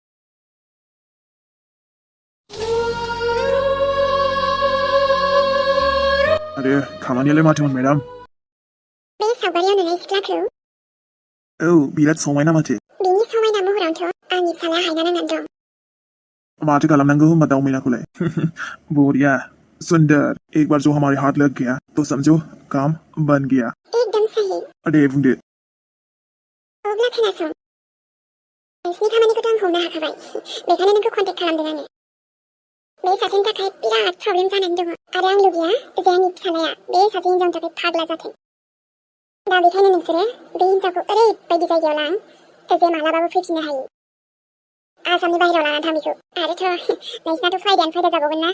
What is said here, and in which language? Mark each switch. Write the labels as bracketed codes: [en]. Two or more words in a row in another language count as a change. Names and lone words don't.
[brx] आरे खामानियालाय माथोमोन मेडाम बे सावगारियाव नुनाय सिख्लाखौ बिराद समायना माथो बिनि समायना महरावथ' आंनि फिसाला हायना नांनानै दं माथो खालामनांगौ होमबा दाउ मैनाखौलाय [hi] बढ़िया सुंदर एक बार जो हमारे हाथ लग गया तो समझो काम बन गया एकदम सही [brx] दे बुंदो अब्ला खोनासं नोंसिनि खामानिखौथ' आं हमनो हाखाबाय बेखायनो नोंखौ कन्टेक्ट खालामदों आङो बे सासेनि थाखाय बिराद प्रब्लेम जानानै दङ आरो आं लुगैया जे आंनि फिसालाया बे सासे हिनजावनि थाखाय फाग्ला जाथों दा बेखायनो नोंसोरो बे हिनजावखौ ओरैबायदि जायगायाव लां जे मालाबाबो फैफिननो हायो आसामनि बाहेरायाव लानानै थां बेखौ आरोथ' नोंसिनाथ' फायदायानो फायदा जाबावगोन ना